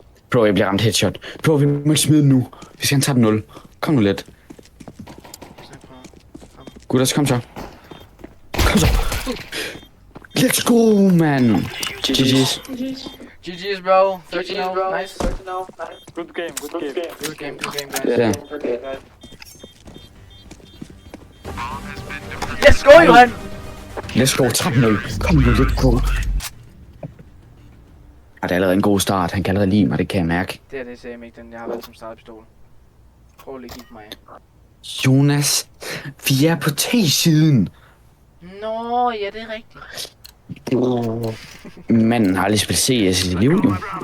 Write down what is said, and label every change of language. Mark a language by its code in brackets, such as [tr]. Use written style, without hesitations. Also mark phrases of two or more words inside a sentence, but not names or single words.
[da] Bro, jeg bliver ramt headshot. Bro, vi må ikke smide den nu. Vi skal tage den 0. Kom nu lidt. Gutter, så kom så. Kom så. [en] Let's go, man. GG's. GG's, bro. 13-0. Nice. Good game, Good game, guys. [da] Ja. [en] Let's go, Johan! Let's go, 13-0. [da] Kom nu, [en] let's go. [da] Og det er allerede en god start. Han kan allerede lide mig, det kan jeg mærke. Det er det, sagde jeg ikke, den jeg har valgt som startpistol. Prøv lige at give mig. Jonas, vi er på T-siden. Nå, ja, det er rigtigt. Manden har aldrig spillet CS i sit liv, jo.